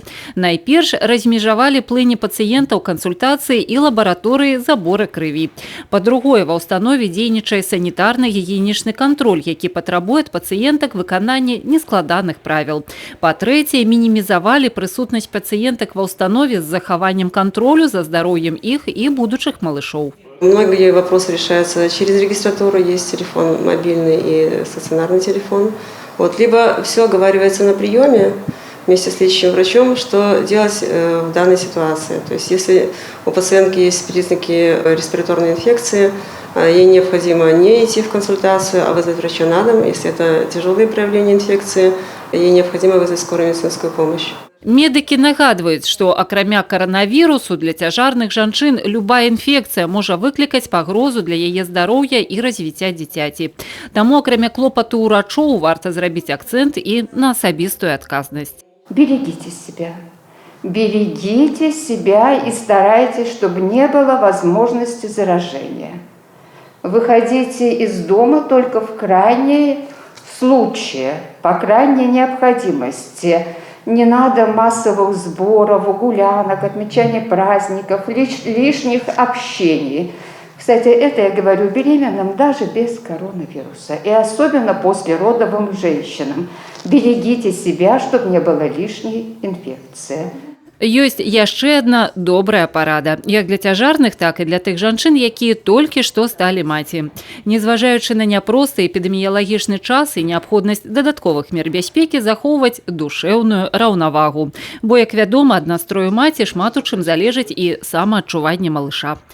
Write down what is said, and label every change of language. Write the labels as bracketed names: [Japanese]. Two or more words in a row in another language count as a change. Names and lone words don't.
[Belarusian] Найперш размежавалі плыні пацыентаў кансультацыі і лабараторыі забора крыві. Па-другое, ва ўстанове дзейнічае санітарна-гігіенічны кантроль, які патрабуе ад пацыентак выканання нескладаных правіл. Па-трэцяе, мінімізавалі прысутнасць пацыентак ва ўстанове з захаваннем кантролю за здароўем іх і будучых малышоў. [Russian] Многие вопросы решаются через регистратуру, есть телефон мобильный и стационарный телефон. Либо все оговаривается на приеме вместе с лечащим врачом, что делать в данной ситуации. То есть если у пациентки есть признаки респираторной инфекции, ей необходимо не идти в консультацию, а вызвать врача на дом. Если это тяжелые проявления инфекции, ей необходимо вызвать скорую медицинскую помощь. [Belarusian] Медыкі нагадваюць, што акрамя каранавірусу для цяжарных жанчын любая інфекцыя можа выклікаць пагрозу для яе здароўя і развіцця дзіцяці. Таму акрамя клопату ўрачоў варта зрабіць акцэнт і на асабістую адказнасць. [Russian] Берегите себя. Берегите себя и старайтесь, чтобы не было возможности заражения. Выходите из дома только в крайние случаи, по крайней необходимости. Не надо массовых сборов, гулянок, отмечания праздников, лишних общений. Кстати, это я говорю беременным даже без коронавируса. И особенно послеродовым женщинам. Берегите себя, чтобы не было лишней инфекции. [Belarusian] Ёсць яшчэ адна добрая парада, як для цяжарных, так і для тых жанчын, якія толькі што сталі маці. Незважаючы на няпросты эпідэміялагічны час і неабходнасць дадатковых мер бяспекі захоўваць душэўную раўнавагу. Бо, як вядома, ад настрою маці шмат у чым залежыць і самаадчуванне малыша.